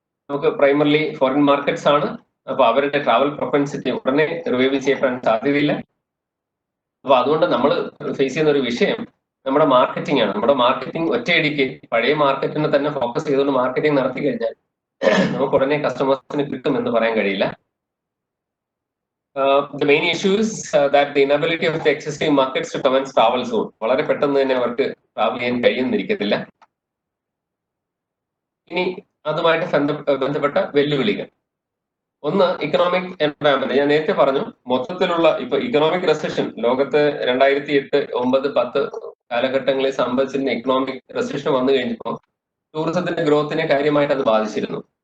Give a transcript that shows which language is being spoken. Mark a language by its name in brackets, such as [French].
[Malayalam] നമുക്ക് primarily foreign markets ആണ്. അപ്പൊ അവരുടെ ട്രാവൽ പ്രൊപ്പൻസിറ്റി ഉടനെ റിവൈവ് ചെയ്യപ്പെടാൻ സാധ്യതയില്ല. അപ്പൊ അതുകൊണ്ട് നമ്മൾ ഫേസ് ചെയ്യുന്ന ഒരു വിഷയം നമ്മുടെ മാർക്കറ്റിംഗ് ആണ്. നമ്മുടെ മാർക്കറ്റിംഗ് ഒറ്റയടിക്ക് പഴയ മാർക്കറ്റിനെ തന്നെ ഫോക്കസ് ചെയ്തുകൊണ്ട് മാർക്കറ്റിംഗ് നടത്തി കഴിഞ്ഞാൽ നമുക്ക് ഉടനെ കസ്റ്റമേഴ്സിന് കിട്ടും എന്ന് പറയാൻ കഴിയില്ല. [English] The main issue is that the inability of the existing markets to commence travel soon. [Malayalam] വളരെ പെട്ടെന്ന് തന്നെ അവർക്ക് ട്രാവൽ ചെയ്യാൻ കഴിയുന്നിരിക്കത്തില്ല. ഇനി അതുമായിട്ട് ബന്ധപ്പെട്ട വെല്ലുവിളികൾ. ഒന്ന്, ഇക്കണോമിക് എൻവയറമെന്റ്. ഞാൻ നേരത്തെ പറഞ്ഞു, മൊത്തത്തിലുള്ള ഇപ്പൊ ഇക്കണോമിക് റെസഷൻ ലോകത്ത് 2008, 9, 10 കാലഘട്ടങ്ങളിൽ സംഭവിച്ചിരുന്ന ഇക്കണോമിക് റെസഷൻ വന്നു കഴിഞ്ഞപ്പോൾ ടൂറിസത്തിന്റെ ഗ്രോത്തിനെ കാര്യമായിട്ട് അത് ബാധിച്ചിരുന്നു.